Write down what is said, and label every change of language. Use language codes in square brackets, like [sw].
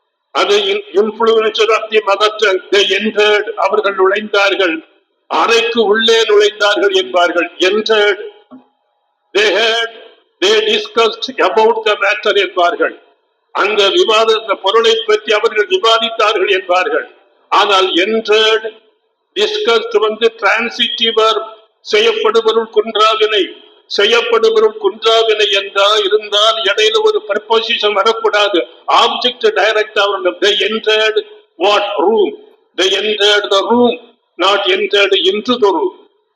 [ta] அது influencer of the mother tongue. [en] they entered, [ta] அவர்கள் நுழைந்தார்கள், அறைக்கு உள்ளே நுழைந்தார்கள் என்பார்கள். [en] entered, they had, they discussed about the matter [ta] என்பார்கள். அந்த விவாத பொருளை பற்றி அவர்கள் விவாதித்தார்கள் என்பார்கள். ஆனால் entered, discussed வந்து டிரான்சிட்டிவர், செய்யப்படுபொருள் குன்றாவினை, செய்யப்படுபொருள் குன்றாவினை என்றால் இருந்தால் இடையில ஒரு ப்ரப்போசிஷன் வரக்கூடாது. ஆப்ஜெக்ட் டைரக்டா வரணும். [en] they entered what room? they entered the room, not entered into the room.